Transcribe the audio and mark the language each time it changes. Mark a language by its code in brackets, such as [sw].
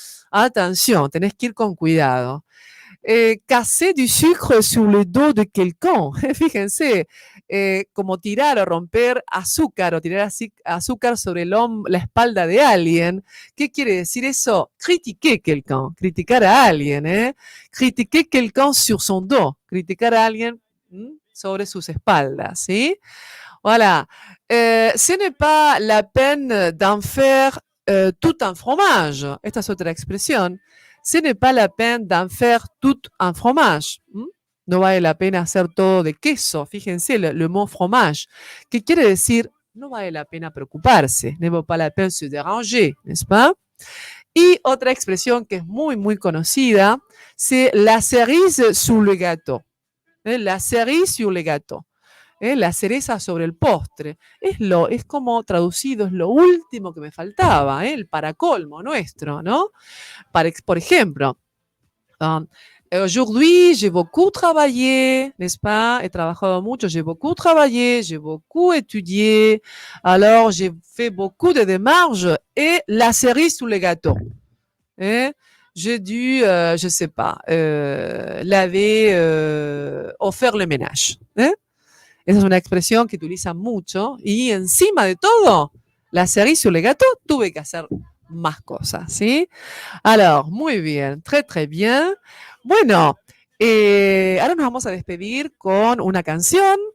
[es] Atención, tenés que ir con cuidado. [fr] Casser du sucre sur le dos de quelqu'un. [es] Fíjense, como tirar o romper azúcar o tirar azúcar sobre la espalda de alguien. ¿Qué quiere decir eso? [fr] Critiquer quelqu'un, [es] criticar a alguien. [fr] Critiquer quelqu'un sur son dos, [es] criticar a alguien sobre sus espaldas, ¿sí? Voilà. [fr] Ce n'est pas la peine d'en faire tout un fromage. [es] Esta es otra expresión. [fr] Ce n'est pas la peine d'en faire tout un fromage. [es] No vale la pena hacer todo de queso. Fíjense, [fr] le mot [es] fromage, que quiere decir no vale la pena preocuparse. [fr] Ne vaut pas la peine se déranger, n'est-ce pas? [es] Y otra expresión que es muy, muy conocida, [fr] c'est la cerise sur le gâteau. La cerise sur le gâteau. [es] La cereza sobre el postre. Es como traducido, es lo último que me faltaba, el paracolmo nuestro, ¿no? Por ejemplo, [fr] aujourd'hui, j'ai beaucoup travaillé, n'est-ce pas? [es] He trabajado mucho, [fr] j'ai beaucoup travaillé, j'ai beaucoup étudié, alors j'ai fait beaucoup de démarches et la cerise sur le gâteau. J'ai dû, je sais pas, laver o faire le ménage. [es] Esa es una expresión que utilizan mucho y encima de todo, [fr] la cerise sur le gâteau, [es] tuve que hacer más cosas, ¿sí? [fr] Alors, [es] muy bien, [fr] très, très bien. [es] Bueno, ahora nos vamos a despedir con una canción